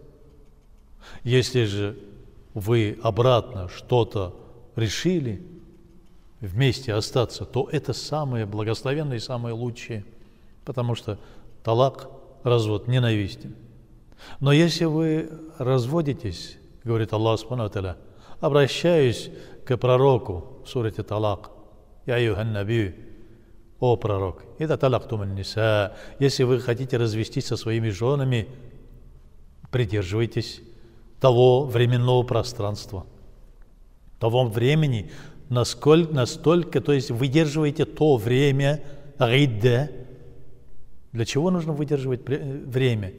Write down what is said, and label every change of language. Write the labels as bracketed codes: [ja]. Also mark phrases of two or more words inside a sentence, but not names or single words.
[ru] Если же вы обратно что-то решили вместе остаться, то это самое благословенное и самое лучшее, потому что талак, развод, ненавистен. Но если вы разводитесь, говорит Аллах [ar] سبحانه وتعالى, [ru] обращаюсь к пророку в сурате Талак. [ar] يا أيها النبي, [ru] о пророк, [ar] إذا طلقتم النساء, [ru] если вы хотите развестись со своими женами, придерживайтесь того временного пространства, того времени, настолько, то есть выдерживайте то время, ридда. Для чего нужно выдерживать время?